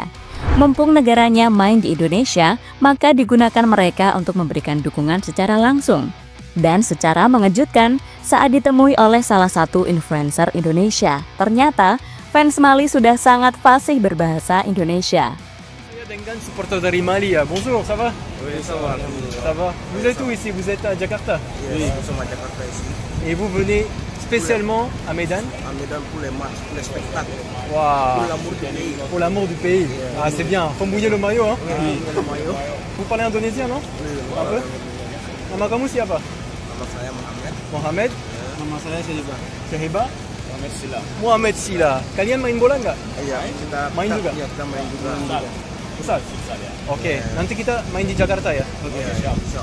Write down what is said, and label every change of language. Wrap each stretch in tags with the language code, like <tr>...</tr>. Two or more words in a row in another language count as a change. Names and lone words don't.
<id>Mumpung negaranya main di Indonesia, maka digunakan mereka untuk memberikan dukungan secara langsung. Dan secara mengejutkan, saat ditemui oleh salah satu influencer Indonesia, ternyata fans Mali sudah sangat fasih berbahasa Indonesia. Dengan supporter dari Mali,</id> <fr>bonjour, ça va? Oui, ça va, alhamdulillah. Ça va. Vous êtes où ici? Vous êtes à Jakarta? Oui, nous sommes à Jakarta ici. Et vous venez spécialement à Medan? À Medan pour les matchs, pour les spectacles. Waouh! Pour l'amour du pays. Pour l'amour du pays. Ah, c'est bien. Faut mouiller le maillot, hein? Oui, le maillot. Vous parlez indonésien, non? Oui, Un peu?</fr> <id>Nama kamu siapa? nama saya Muhammad. Mohamed? Nama saya Syahibah. Syahibah? Muhammad Sila. Muhammad Sila. Kalian main bola nggak? Iya, kita Main juga? Iya, kita main juga. Ustaz? Oke, nanti kita main di Jakarta ya? Oke, insyaallah.</id>